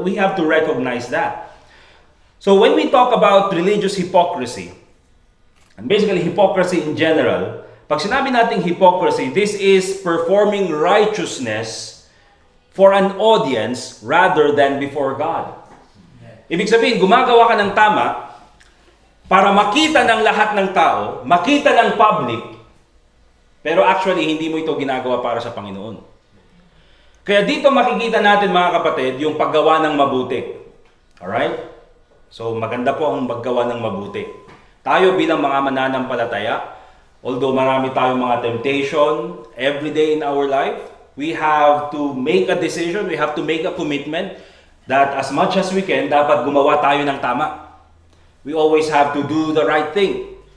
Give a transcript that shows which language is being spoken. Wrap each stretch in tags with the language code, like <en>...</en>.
<en>We have to recognize that. So when we talk about religious hypocrisy, and basically hypocrisy in general,</en> <tl>pag sinabi nating hypocrisy,</tl> <en>this is performing righteousness for an audience rather than before God.</en> <tl>Ibig sabihin, gumagawa ka ng tama para makita ng lahat ng tao, makita ng public, pero actually hindi mo ito ginagawa para sa Panginoon. Kaya dito makikita natin mga kapatid, yung paggawa ng mabuti. Alright? So maganda po ang maggawa ng mabuti. Tayo bilang mga mananampalataya, although marami tayong mga temptation every day in our life, we have to make a decision, we have to make a commitment that as much as we can, dapat gumawa tayo ng tama.</tl> <en>We always have to do the right thing.</en>